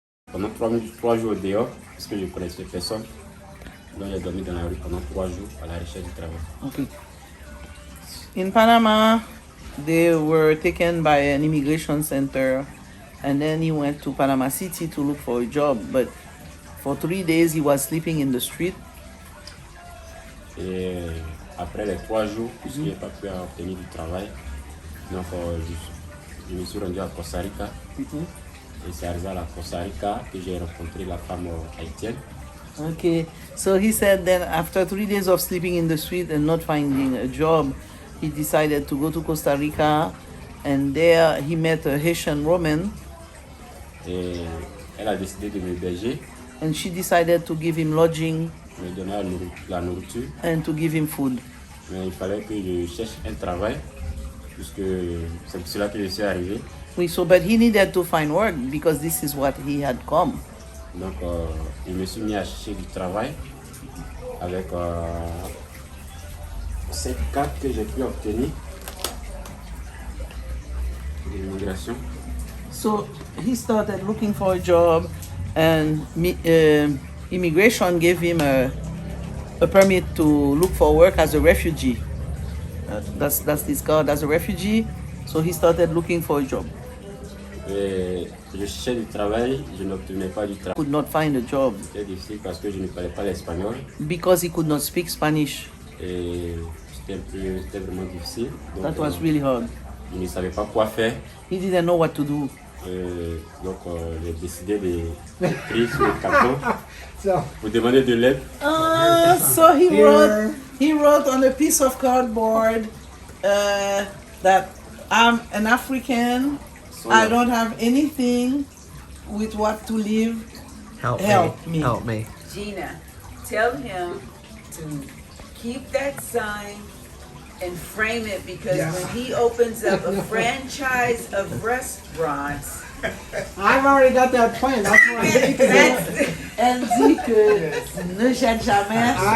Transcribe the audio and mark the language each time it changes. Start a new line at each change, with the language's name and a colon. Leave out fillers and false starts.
French: Pendant 3 jours dehors, parce que je ne connaissais personne. Donc j'ai dormi dans la rue pendant 3 jours à la recherche du travail.
English: Okay. In Panama, they were taken by an immigration center, and then he went to Panama City to look for a job. But for 3 days, he was sleeping in the street.
French: Et après les 3 jours, puisque je n'ai pas pu obtenir du travail, donc je me suis rendu à Costa Rica. Et c'est arrivé à la Costa Rica que j'ai rencontré la femme haïtienne.
English: Okay, so he said then after 3 days of sleeping in the street and not finding a job, he decided to go to Costa Rica, and there he met a Haitian woman.
French: Et elle a décidé de m'héberger.
English: And she decided to give him lodging.
French: Me donner la nourriture.
English: And to give him food.
French: Mais il fallait que je cherche un travail, puisque c'est pour cela que je suis arrivé.
English: Oui, so, but he needed to find work because this is what he had come.
French: Donc, je me suis mis à chercher du travail avec cette carte que j'ai pu obtenir de l'immigration.
English: So he started looking for a job, and immigration gave him a permit to look for work as a refugee. That's this card as a refugee. So he started looking for a job.
French: Et je cherchais du travail, je n'obtenais pas du travail.
English: Could not find a job
French: C'était difficile parce que je ne parlais pas l'espagnol
English: because he could not speak Spanish.
French: et c'était vraiment difficile. Donc,
English: That was really hard.
French: je ne savais pas quoi faire.
English: He didn't know what to do.
French: Donc, j'ai décidé d'écrire sur le carton
English: So,
French: pour demander de l'aide.
English: So he wrote on a piece of cardboard that I'm an African. So, I don't have anything with what to live. Help me. Help me. Gina, tell him to keep that sign and frame it because when he opens up a franchise of restaurants, I've already got that plan. That's why
French: Elle dit que ne jette jamais ce